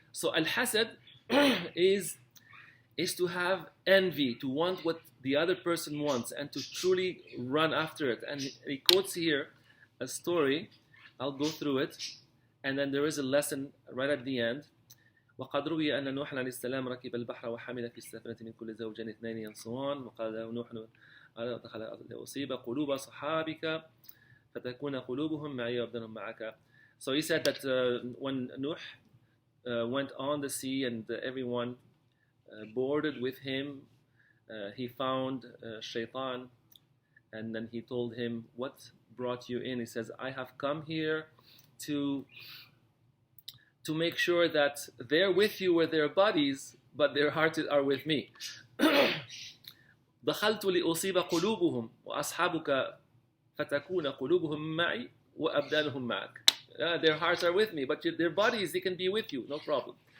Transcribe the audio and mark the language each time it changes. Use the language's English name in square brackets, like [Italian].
[English] So al-hasad is to have envy, to want what the other person wants, and to truly run after it. And he quotes here a story. I'll go through it, and then there is a lesson right at the end. [Arabic] وقد روي أن نوحا عليه السلام ركب البحر وحمل في السفينة من كل زوجين اثنين [English] and so on. [Arabic] وقال له نوح أصيب قلوب صحابك فتكون قلوبهم معي وأبدانهم معك. [English] So he said that when Nuh went on the sea and everyone boarded with him, he found shaitan, and then he told him, what brought you in? He says, I have come here to make sure that they're with you with their bodies, but their hearts are with me. [Arabic] دخلت لأصيب قلوبهم وأصحابك فتكون قلوبهم معي وأبدانهم معك. [English] Their hearts are with me, but their bodies, they can be with you, no problem.